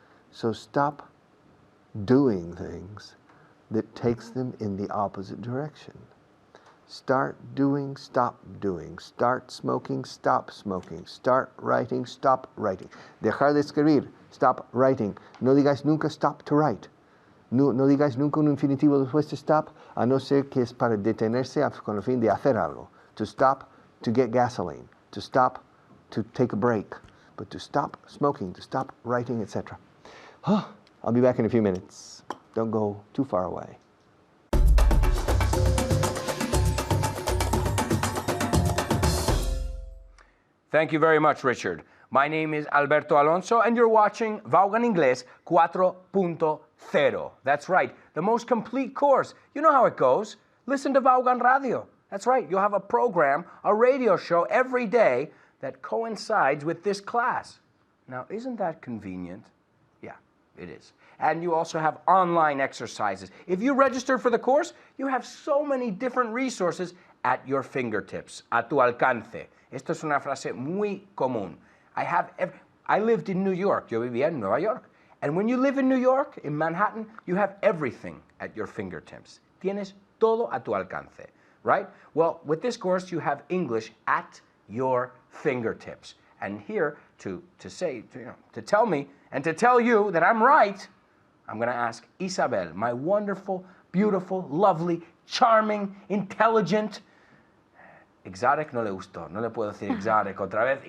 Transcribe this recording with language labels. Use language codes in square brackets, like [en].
[en] So stop doing things that takes them in the opposite direction. Start doing, stop doing. Start smoking, stop smoking. Start writing, stop writing. [es] Dejar de escribir, [en] stop writing. [es] No digáis nunca [en] stop to write. [es] No digáis nunca un infinitivo después de stop, a no ser que es para detenerse con el fin de hacer algo. [en] To stop, to get gasoline. To stop, to take a break. But to stop smoking, to stop writing, etc. I'll be back in a few minutes. Don't go too far away. Thank you very much, Richard. My name is Alberto Alonso, and you're watching Vaughan Inglés 4.0. That's right, the most complete course. You know how it goes. Listen to Vaughan Radio. That's right, you'll have a program, a radio show every day that coincides with this class. Now, isn't that convenient? Yeah, it is. And you also have online exercises. If you register for the course, you have so many different resources at your fingertips, [es] a tu alcance. Esto es una frase muy común. [en] I lived in New York. [es] Yo vivía en Nueva York. [en] And when you live in New York, in Manhattan, you have everything at your fingertips. [es] Tienes todo a tu alcance, [en] right? Well, with this course, you have English at your fingertips. And here, to tell me and to tell you that I'm right, I'm going to ask Isabel, my wonderful, beautiful, lovely, charming, intelligent, exotic [es] no le gustó, no le puedo decir exotic otra vez.